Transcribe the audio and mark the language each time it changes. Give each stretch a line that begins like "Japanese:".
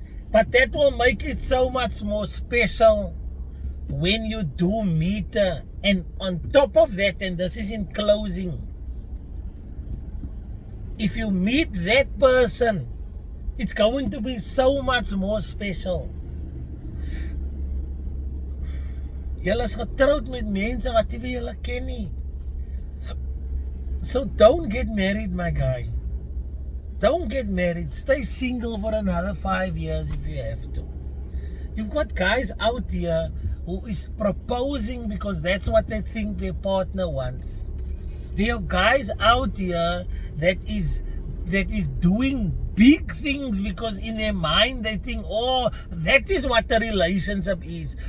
English: But that will make it so much more special when you do meet her. And on top of that, and this is in closing, if you meet that person, it's going to be so much more special.
Afrikaans: Julle is getroud met mense wat jy julle ken nie.
English: So don't get married, my guy. Don't get married. Stay single for another 5 years if you have to. You've got guys out here who is proposing because that's what they think their partner wants. There are guys out here that is doing big things because in their mind they think, oh, that is what a relationship is.